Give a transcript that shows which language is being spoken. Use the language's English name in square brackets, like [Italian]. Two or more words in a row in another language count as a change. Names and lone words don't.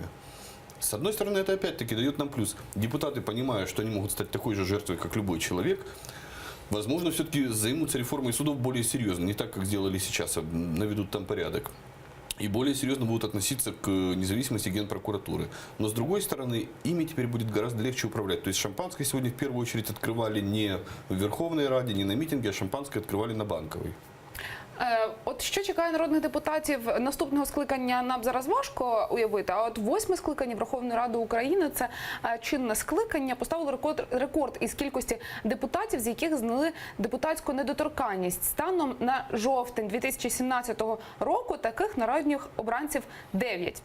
[Russian] С одной стороны, это опять-таки дает нам плюс. Депутаты, понимая, что они могут стать такой же жертвой, как любой человек, возможно, все-таки займутся реформой судов более серьезно, не так, как сделали сейчас, наведут там порядок. И более серьезно будут относиться к независимости Генпрокуратуры. Но с другой стороны, ими теперь будет гораздо легче управлять. То есть шампанское сегодня в первую очередь открывали не в Верховной Раде, не на митинге, а шампанское открывали на Банковой. [Ukrainian] От що чекає народних депутатів наступного скликання, нам зараз важко уявити, а от 8-ме скликання Верховної Ради України, це чинне скликання, поставило рекорд із кількості депутатів, з яких зняли депутатську недоторканність. Станом на жовтень 2017 року таких народних обранців 9.